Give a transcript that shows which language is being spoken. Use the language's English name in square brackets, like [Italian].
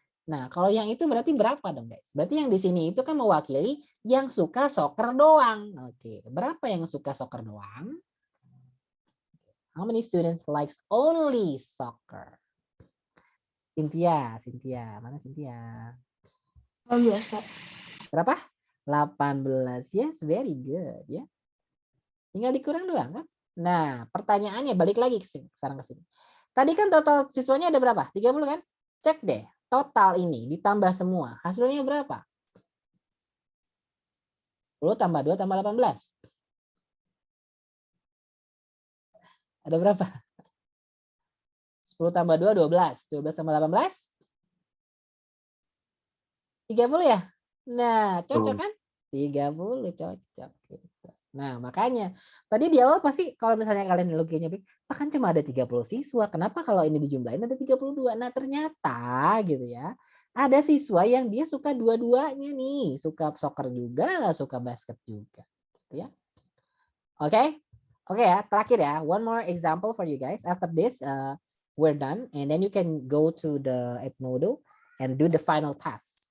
[Indonesian] Nah, kalau yang itu berarti berapa dong, guys? Berarti yang di sini itu kan mewakili yang suka soccer doang. Oke, berapa yang suka soccer doang? [English] How many students likes only soccer? [Indonesian] Cynthia, mana Cynthia? 18, Kak. Berapa? 18. [English] Yes, very good [Indonesian] ya. Tinggal dikurang doang kan? Nah, pertanyaannya balik lagi sekarang ke sini. Tadi kan total siswanya ada berapa? 30 kan? Cek deh. Total ini ditambah semua. Hasilnya berapa? 10 tambah 2 tambah 18. Ada berapa? 10 tambah 2, 12. 12 tambah 18? 30 ya? Nah, cocok kan? 30 cocok. Gitu. Nah, makanya tadi di awal pasti kalau misalnya kalian loginya kan cuma ada 30 siswa. Kenapa kalau ini dijumlahin ada 32? Nah, ternyata gitu ya. Ada siswa yang dia suka dua-duanya nih, suka soccer juga, suka basket juga. Gitu ya. Oke. Oke ya, terakhir ya. [English] One more example for you guys. After this, we're done and then you can go to the Edmodo and do the final task.